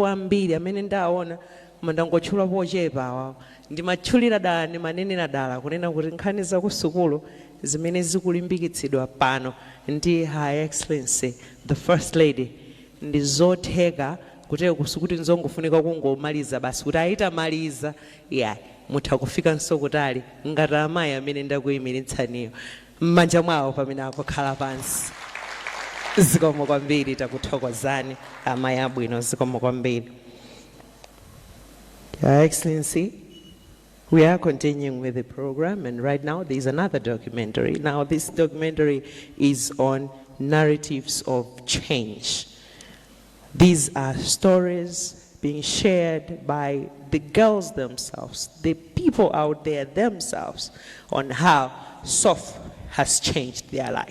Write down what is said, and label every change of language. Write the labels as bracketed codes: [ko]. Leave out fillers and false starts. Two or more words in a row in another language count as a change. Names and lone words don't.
[ny] ambiri amene ndaona mandangotchula pochepa awawo ndimatchulira dala ndimanenera dala kunena kuti nkhani za kusukulu zimene zikulimbikitsidwa pano ndi [en] Her Excellency the First Lady [ny] ndi zotheka kutero kusukuti nzongofunika kungomaliza basi kuti ayitamaliza mutha kufika nsokutali ngati amayi amene ndakuyimiritsaniyo m'manja mwawo pamene akukhala pansi. Zikomo kwambiri takuthokozani amayi abwino, zikomo kwambiri. [en] Your Excellency, we are continuing with the program, and right now there is another documentary. Now this documentary is on narratives of change. These are stories being shared by the girls themselves, the people out there themselves, on how SOF has changed their lives.